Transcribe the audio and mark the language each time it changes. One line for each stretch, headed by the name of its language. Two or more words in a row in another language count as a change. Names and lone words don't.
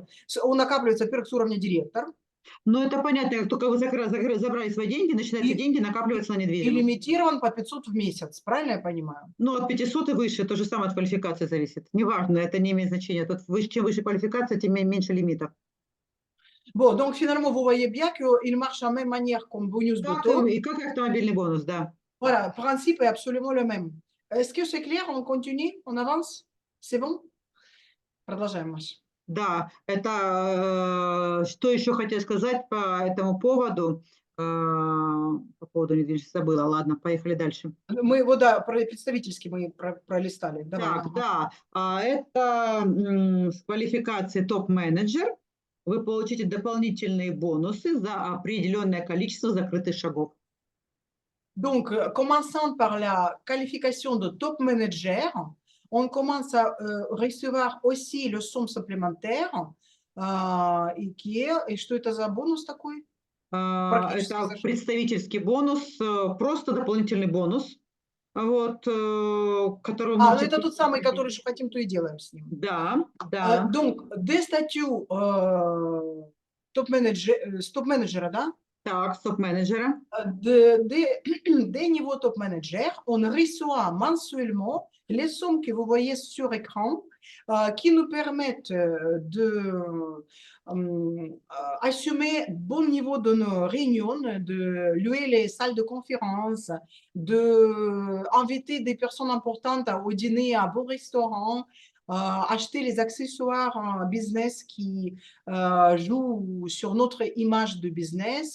Russian: Он накапливается, во-первых, с уровня директор. Ну, это понятно, как только вы забрали свои деньги, начинаются деньги накапливаться на И недвижимость. лимитирован по 500 в месяц. Правильно я понимаю? Ну, от 500 и выше, то же самое от квалификации зависит. Неважно, это не имеет значения. Тут чем выше квалификация, тем меньше лимитов.
French: Bon, donc finalement, vous voyez bien qu'il marche de la même manière comme bonus de taux.
Russian: И как автомобильный бонус, да.
French: Voilà, le principe est absolument le même. Est-ce que c'est clair? On continue? On avance? C'est bon?
Russian: Продолжаем, Маша. Да, это что еще хотел сказать по этому поводу? По поводу недвижимости забыла. Ладно, поехали дальше. Мы его, да, представительский мы пролистали. Давай. Так, да, это с квалификацией топ-менеджер. Вы получите дополнительные бонусы за определенное количество закрытых шагов.
French: Donc, commençant par la qualification de top manager, on commence à recevoir aussi le somme supplémentaire.
Russian: Et что это за бонус такой? Это представительский бонус, просто дополнительный бонус, вот, который вы можете... это тот самый, который же хотим, то и делаем с ним. Да, да.
French: Donc, des statuts
Russian: топ-менеджера, да? Так, топ-менеджера.
French: Des niveaux top-manager, on reçoit mensuellement les sommes que vous voyez sur écran qui nous permettent d'assumer bon niveau de nos réunions, de louer les salles de conférence, d'inviter des personnes importantes au dîner à beau restaurant, acheter les accessoires business qui jouent sur notre image de business.